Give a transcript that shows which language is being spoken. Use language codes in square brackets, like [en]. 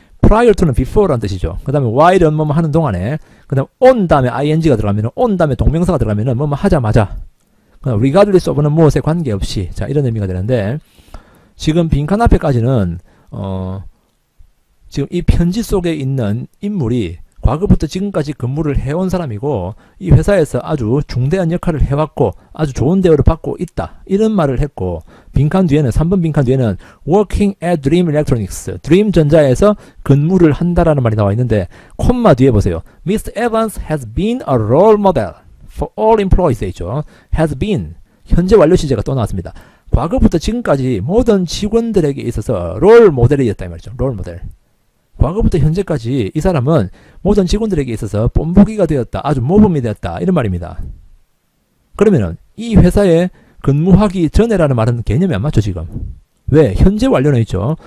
[ko] prior to는 before라는 뜻이죠. 그 다음에 while은 뭐뭐 하는 동안에, 그 다음에 on 다음에 ing가 들어가면은, on 다음에 동명사가 들어가면은 뭐뭐 하자마자, regardless of는 무엇에 관계없이, 자, 이런 의미가 되는데, 지금 빈칸 앞에까지는, 지금 이 편지 속에 있는 인물이 과거부터 지금까지 근무를 해온 사람이고 이 회사에서 아주 중대한 역할을 해왔고 아주 좋은 대우를 받고 있다. 이런 말을 했고 빈칸 뒤에는 3번 빈칸 뒤에는 [en] working at Dream Electronics [ko] 드림 전자에서 근무를 한다라는 말이 나와 있는데 콤마 뒤에 보세요. [en] Mr. Evans has been a role model for all employees [ko] 있죠. has been 현재 완료 시제가 또 나왔습니다. 과거부터 지금까지 모든 직원들에게 있어서 롤 모델이었다 이 말이죠. 롤 모델. 과거부터 현재까지 이 사람은 모든 직원들에게 있어서 본보기가 되었다. 아주 모범이 되었다. 이런 말입니다. 그러면은 이 회사에 근무하기 전에라는 말은 개념이 안 맞죠 지금. 왜? 현재 완료는 있죠.